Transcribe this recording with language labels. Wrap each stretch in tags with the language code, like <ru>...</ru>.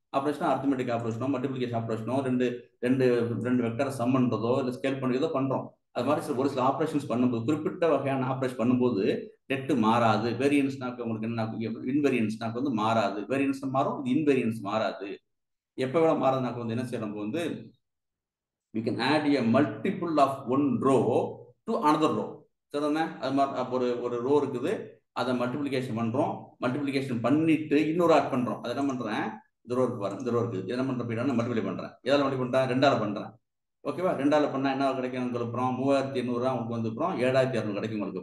<ta>Operation arithmetic ஆப்ரேஷனோ multiplication ஆப்ரேஷனோ ரெண்டு ரெண்டு ரெண்டு வெக்டரை சம் பண்றதோ இல்லை ஸ்கேல் பண்ணி ஏதோ பண்றோம். அது மாதிரி ஒரு சில ஆப்ரேஷன்ஸ் பண்ணும்போது, குறிப்பிட்ட வகையான ஆப்ரேஷன் பண்ணும்போது டெட்டு மாறாது. வேரியன்ஸ்னாக்க உங்களுக்கு என்ன, இன்வேரியன்ஸ்னாக்க வந்து மாறாது. வேரியன்ஸ் மாறும், இது இன்வேரியன்ஸ் மாறாது. எப்ப வேணா மாறாதுனாக்க வந்து என்ன செய்யணும், நம்ம வந்து</ta> <en>we can add a multiple of one row to another row.</en> <ta>சரிதானே? அது மாதிரி ஒரு ரோ இருக்குது, அதை மல்டிபிளிகேஷன் பண்றோம். மல்டிபிளிகேஷன் பண்ணிட்டு இன்னொரு ஆட் பண்றோம். அதை என்ன பண்றேன், இந்த ரோ இருக்கு பாருங்க, இந்த ரோ இருக்குது, என்ன பண்ற போயிட்டா மல்டிபிளை பண்றேன். எதால மல்டிபிளை பண்றேன், ரெண்டால பண்றேன். ஓகேவா, ரெண்டால பண்ணா என்ன கிடைக்கும் உங்களுக்கு, அப்புறம் 3800 உங்களுக்கு வந்து அப்புறம் 7600 கிடைக்கும் உங்களுக்கு.</ta>